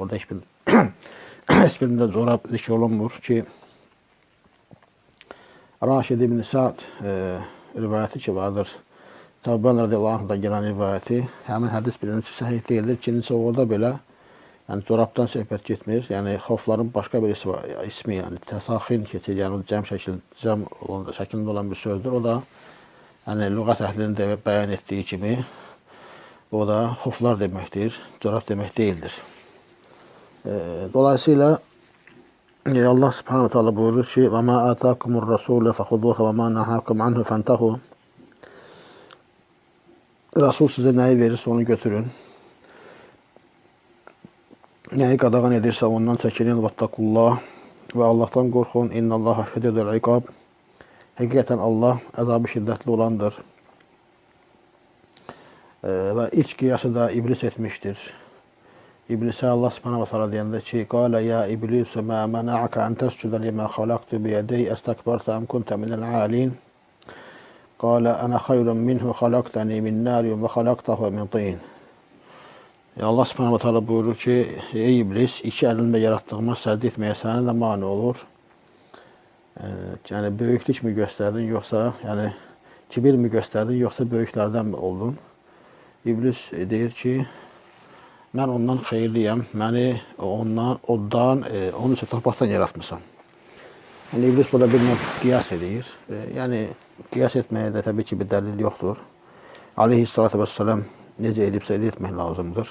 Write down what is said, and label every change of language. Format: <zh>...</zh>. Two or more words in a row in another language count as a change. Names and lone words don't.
<az>Orada hiçbirinde corab zikr olunmur ki Raşid ibn Sa'd rivayeti ki vardır.</az> <tr>Tavban</tr> <ar>رضي الله عنه'da</ar> <tr>gelen rivayeti. Hemen hadis birincisi sahih değildir.</tr> <az>İkincisi orada belə yani corabdan söhbət getmir. Yani xofların başka bir ismi yani təsaxin keçir. Yani cəm şəklində olan bir sözdür. O da yani lüğət əhlinin de bəyan ettiği kimi o da xoflar deməkdir. Corab demək değildir. Dolayısıyla</az> <ar>الله سبحانه وتعالى</ar> <az>buyurur ki</az> <ar>وَمَا آتَاكُمُ الرَّسُولَ فَخُذُوهَ وَمَا نَهَاكُمْ عَنْهُ فَانْتَهُوا.</ar> <tr>Resul size neyi verirse onu götürün.</tr> <az>Neyi qadağan edirsə ondan çəkinin.</az> <tr>وَاتَّقُوا ve Allah'tan korkun.</tr> <ar>اِنَّ اللّٰهَ شَدِيدُ الْعِقَابِ.</ar> <tr>Hakikaten Allah azabı şiddetli olandır. Ve iç kıyası da iblis etmiştir.</tr> <az>İblise</az> <ar>الله سبحانه وتعالى</ar> <az>deyəndə ki,</az> <ar>قال يا إبليس ما منعك أن تسجد لما خلقت بيدي أستكبرت أم كنت من العالين. قال أنا خير منه خلقتني من نار وخلقته من طين. الله سبحانه وتعالى</ar> <az>buyurur ki, ey iblis, iki əlimlə yaratdığıma səcdə etməyə sənə də mane olur.</az> <tr>Yani böyüklük mü gösterdin yoksa yani kibir mi gösterdin yoksa böyüklerden mi oldun?</tr> <az>İblis deyir ki, mən ondan xeyirliyəm, məni ondan, onun üçün torpaqdan yaratmışam. Yani iblis burada bir növ qiyas edir. Yani qiyas etməyə də təbii ki bir dəlil yoxdur.</az> <ar>عليه الصلاة والسلام</ar> <az>necə edibsə etmək lazımdır.</az>